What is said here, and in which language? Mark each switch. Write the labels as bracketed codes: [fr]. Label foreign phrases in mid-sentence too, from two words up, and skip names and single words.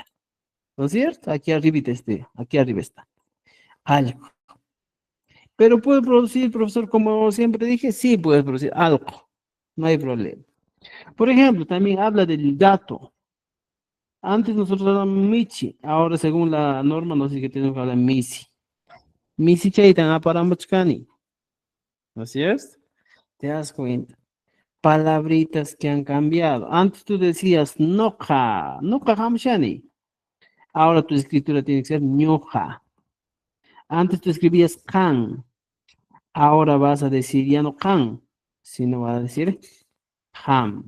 [es] ¿No es cierto? Aquí arriba está. Algo. Pero puede producir, profesor, como siempre dije, sí puede producir algo. No hay problema. Por ejemplo, también habla del gato. Antes nosotros hablábamos Michi, ahora según la norma no sé qué tenemos que hablar Misi. [qu] Misi chaitan aparambachkani, [es] ¿no es cierto? Te das cuenta. Palabritas que han cambiado. Antes tú decías noja, [qu] noja hamshani. [es] Ahora tu escritura tiene que ser ñuja. Antes tú escribías can. Ahora vas a decir ya no can, sino vas a decir ham.